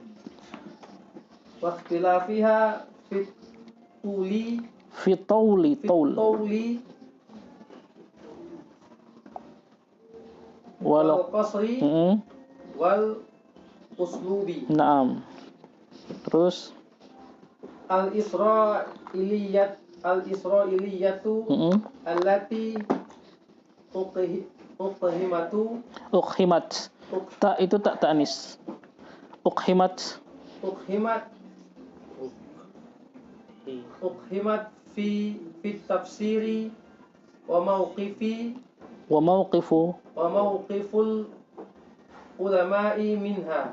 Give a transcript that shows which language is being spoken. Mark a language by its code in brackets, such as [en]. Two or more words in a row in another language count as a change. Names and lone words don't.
[ar] واختلافها في الطول والقصر والأسلوب. [id] Naam. Terus [ar] الإسرائيليات التي أقحمت أقحمت. تاء itu تاء تأنيث. أقحمت. أقحمت في التفسير و Wa موقف العلماء منها.